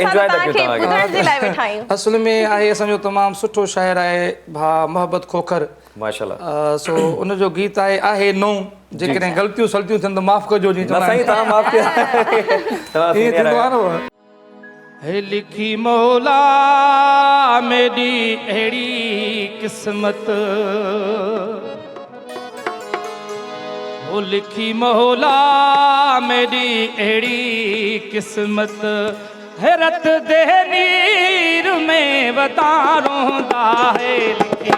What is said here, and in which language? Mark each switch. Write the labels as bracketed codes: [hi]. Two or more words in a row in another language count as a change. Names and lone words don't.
[sd] एंजॉय था तव्हांखे कयूं तव्हां ॿुधण जे लाइ वेठा आहियूं। असल में आहे असांजो तमामु सुठो शाइर आहे भाउ मोहब्बत खोखर। माशाल्लाह। सो उनजो गीत आहे नओं, जेकॾहिं ग़लतियूं सलतियूं थियनि त माफ़ कजो। जी न साईं तव्हां माफ़ कयो तव्हां सीनियर आहियो। [skr] हे लिखी मौला मेरी अहिड़ी किस्मत, वो लिखी मौला मेरी अहिड़ी किस्मत, हैरत दे नीर में वतारोंदा है, लिखी